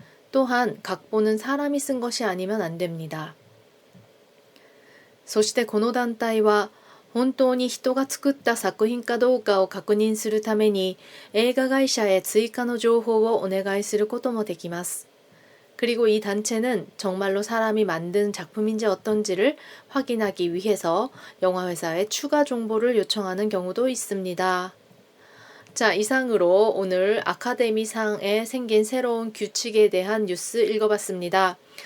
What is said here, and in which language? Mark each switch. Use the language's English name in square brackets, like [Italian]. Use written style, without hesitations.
[Korean] 또한 각본은 사람이 쓴 것이 아니면 안 됩니다. [Japanese] そしてこの団体は本当に人が作った作品かどうかを確認するために映画会社へ追加の情報をお願いすることもできます。 [Korean] 그리고 이 단체는 정말로 사람이 만든 작품인지 어떤지를 확인하기 위해서 영화회사에 추가 정보를 요청하는 경우도 있습니다. 자, 이상으로 오늘 아카데미상에 생긴 새로운 규칙에 대한 뉴스 읽어봤습니다.